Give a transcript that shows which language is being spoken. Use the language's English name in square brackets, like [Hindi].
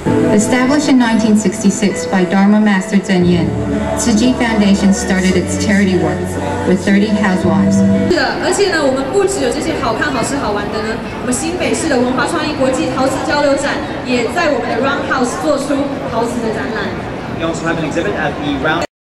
[English] Established in 1966 by Dharma Master Zhen Yan, Tzu Chi Foundation started its charity work with 30 housewives. [Chinese] 是的，而且呢，我们不只有这些好看、好吃、好玩的呢，我们新北市的文化创意国际陶瓷交流展也在我们的 Roundhouse 做出陶瓷的展览。 [English] We also have an exhibit at the Round.